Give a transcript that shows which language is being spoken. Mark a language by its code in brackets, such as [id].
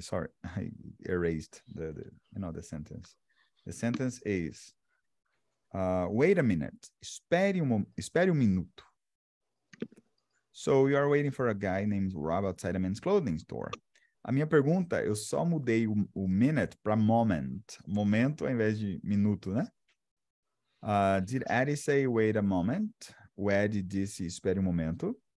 [en] Sorry, I erased the sentence. The sentence is, wait a minute. [pt] Espere minuto. [en] So you are waiting for a guy named Rob outside a men's clothing store. [pt] A minha pergunta, eu só mudei o minute para moment. Momento ao invés de minuto, né? [en] Did Eddie say, wait a moment? [pt] O Eddie disse, espere um momento.